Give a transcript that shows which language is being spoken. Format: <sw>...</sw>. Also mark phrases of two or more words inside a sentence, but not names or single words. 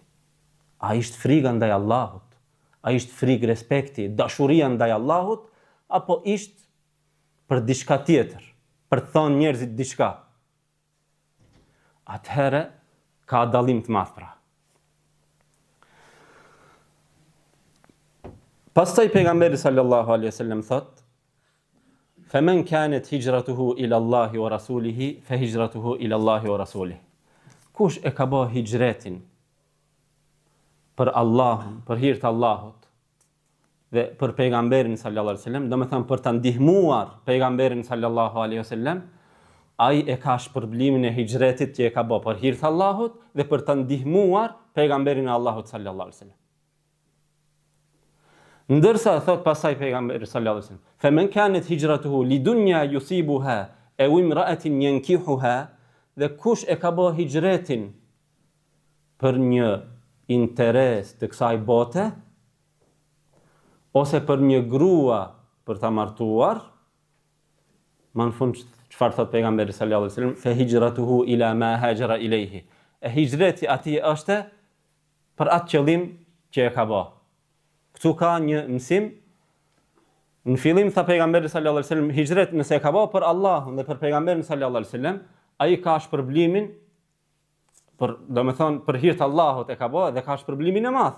<sq>A ishte friga ndaj Allahut? A ishte frikë respekti, dashuria ndaj Allahut, apo ishte për diçka tjetër, për të thonë njerëzit diçka? Atëherë ka dallim të madh pra. Pastaj pejgamberi</sq> <ar>صلى الله عليه وسلم thot: "فمن كانت هجرته إلى الله ورسوله فهجرته إلى الله ورسوله."</ar> <sq>Kush e ka bë hijretin për Allahun, për hir të Allahut dhe për pejgamberin</sq> <ar>صلى الله عليه وسلم,</ar> <sq>domethënë për ta ndihmuar pejgamberin</sq> <ar>صلى الله عليه وسلم,</ar> <sq>ai e ka shpërblimin e hijretit që e ka bë për hir të Allahut dhe për ta ndihmuar pejgamberin e Allahut</sq> <ar>صلى الله عليه وسلم.</ar> <sq>Ndërsa thot pasaj pejgamberi</sq> <ar>صلى الله عليه وسلم, "فمن كانت هجرته لدنيا يصيبها أو امرأة ينكحها",</ar> <sq>dhe kush e ka bë hijretin për një interes të kësaj bote, ose për një grua për ta martuar, më në fund çfarë thot pejgamberi</sq> <ar>صلى الله عليه وسلم, "فهجرته إلى ما هاجر إليه".</ar> <sq>E hijreti atij është për atë qëllim që e ka bë. Këtu ka një mësim. Në fillim tha pejgamberi</sq> <ar>صلى الله عليه وسلم,</ar> <sq>hijret nëse e ka bë për Allahun dhe për pejgamberin</sq> <ar>صلى الله عليه وسلم,</ar> <sq>ai ka shpërblimin për, domethënë për hir të Allahut e ka bë dhe ka shpërblimin e madh.</sq>